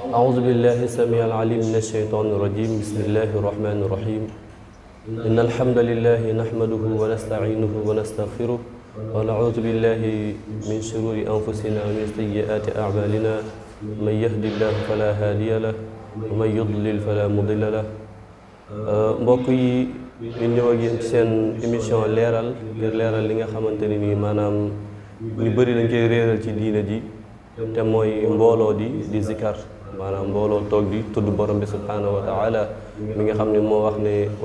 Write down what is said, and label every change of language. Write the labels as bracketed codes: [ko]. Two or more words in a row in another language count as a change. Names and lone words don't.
[ar] أعوذ بالله السميع العليم من الشيطان الرجيم بسم الله الرحمن الرحيم إن الحمد لله نحمده ونستعينه ونستغفره ونعوذ بالله من شرور أنفسنا ومن سيئات أعمالنا من يهد الله فلا هادي له ومن يضلل فلا مضل له mbokk [wo] yi ñu ñëw ak yéen ci seen émission leeral ngir leeral li nga xamante ne nii maanaam ñu bëri dañ koy réeral ci diine ji te mooy mbooloo di zikar maanaam mbooloo toog di tudd borom bi [ar] سبحانه وتعالى [wo] mi nga xam ne moo wax ne wa